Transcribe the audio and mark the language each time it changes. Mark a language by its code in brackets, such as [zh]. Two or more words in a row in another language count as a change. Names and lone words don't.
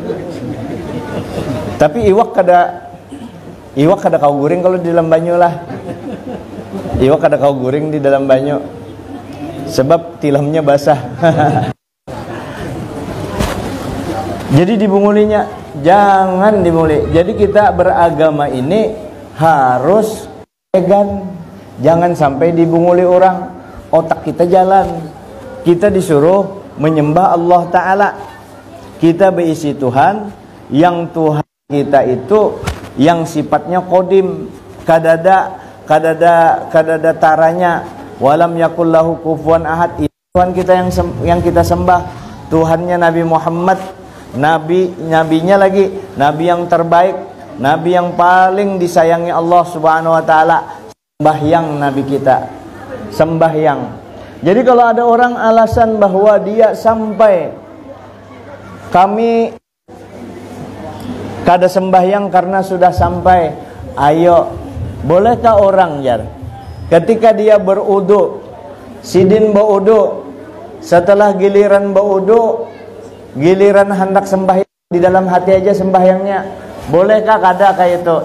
[bjn] Tapi iwak kada kau guring kalau di dalam banyu lah. Iwak kada kau guring di dalam banyu, sebab tilamnya basah. Jadi dibungulinya, jangan dibunguli. [id] Jadi kita beragama ini harus elegan, jangan sampai dibunguli orang. Otak kita jalan, kita disuruh menyembah Allah Ta'ala. [bjn] Kita berisi Tuhan, yang Tuhan kita itu yang sifatnya qadim, kadada taranya, [ar] walam yakullahu kufuwan ahad. [id] Tuhan kita yang kita sembah, Tuhannya Nabi Muhammad, nabinya lagi nabi yang terbaik, nabi yang paling disayangi Allah [ar] Subhanahu wa taala. [id] Sembahyang nabi kita, sembahyang. [bjn] Jadi kalau ada orang alasan bahwa dia sampai kami kada sembahyang karena sudah sampai, ayo, bolehkah orang jar ketika dia berudu, sidin berudu, setelah giliran berudu, giliran hendak sembahyang di dalam hati aja sembahyangnya, bolehkah kada kayak itu?